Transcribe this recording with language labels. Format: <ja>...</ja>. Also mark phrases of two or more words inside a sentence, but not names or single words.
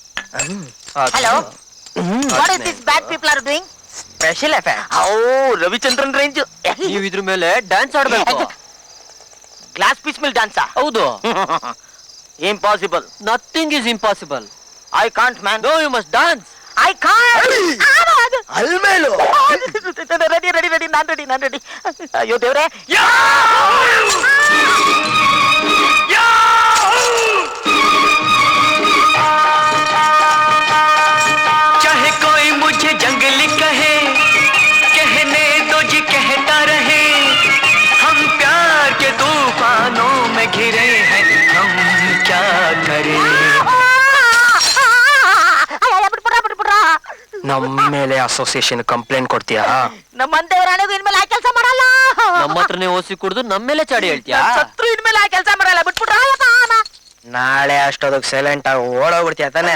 <en>Hello, what is this bad people are doing? Special effect.</en> <kn>ಓ ರವಿಚಂದ್ರನ್ ರೇಂಜ್. ನೀವು ಇದ್ರ ಮೇಲೆ ಡ್ಯಾನ್ಸ್ ಆಡ್ಬೇಕು.</kn> <en>glass piece</en> <kn>ಮೇಲೆ ಡ್ಯಾನ್ಸಾ? ಹೌದು. ಇಂಪಾಸಿಬಲ್.</kn> <en>Nothing is impossible. I can't, man. No, you must dance. I can't.</en> <kn>ಅಲ್ಮೇಲು</kn> <en>ready ready ready</en> <kn>ನಾನ್ ರೆಡಿ. ಅಯ್ಯೋ ದೇವ್ರೆ.</kn> <hi>चाहे कोई मुझे जंगली कहे, कहने दो जी कहता रहे, हम प्यार के तूफानों में घिरे हैं, हम क्या करें.</hi> <kn>ನಮ್ಮ ಮೇಲೆ</kn> <en>association complaint</en> <kn>ಕೊಡ್ತೀಯಾ? ನಮ್ಮ ದೇವರಾಣೆಗೂ ಇನ್ಮೇಲೆ ಆ ಕೆಲಸ ಮಾಡಲ್ಲ. ನಮ್ಮ ಹತ್ರನೇ ಓಸಿ ಕುಡ್ದು ನಮ್ಮ ಮೇಲೆ ಚಾಡಿ ಹೇಳ್ತೀಯಾ? ಸತ್ರು ಇನ್ಮೇಲೆ ಆ ಕೆಲಸ ಮಾಡಲ್ಲ. ಬಿಟ್ಬಿಟ್ರ ನಾಳೆ ಅಷ್ಟೊದಕ್ಕೆ ಸೈಲೆಂಟ್ ಆಗಿ ಓಡೋಗ್ಬಿಡ್ತೀಯ ತಾನೆ?</kn>